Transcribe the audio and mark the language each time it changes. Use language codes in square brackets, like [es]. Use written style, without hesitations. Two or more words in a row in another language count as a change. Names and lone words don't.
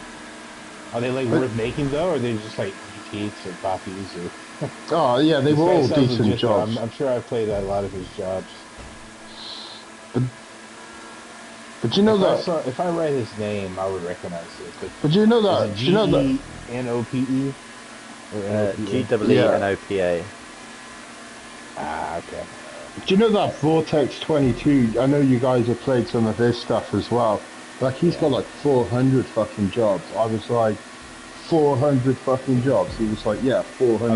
[en] Are they worth making though, or are they just like repeats or copies or? Oh yeah, they were all decent jobs. I'm sure I've played a lot of his jobs. But you know if I write his name, I would recognize it. But you know that G-E-N-O-P-E? G-E-N-O-P-A. Ah, okay. Do you know that Vortex 22? I know you guys have played some of his stuff as well. Like he's got like 400 fucking jobs. I was like, 400 fucking jobs. He was like, yeah, 400.